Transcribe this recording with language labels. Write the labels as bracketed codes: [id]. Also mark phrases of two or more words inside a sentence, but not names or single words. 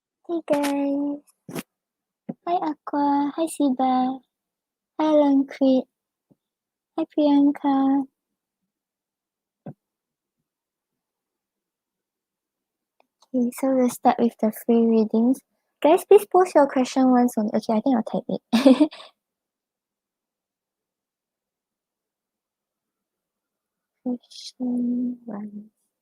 [en] Hey guys. Hi Aqua. Hi Siba. Hi Lankrit. Hi Priyanka. Okay, so we'll start with the free readings. Guys, please post your question once only. Okay, I think I'll type it. Question 1.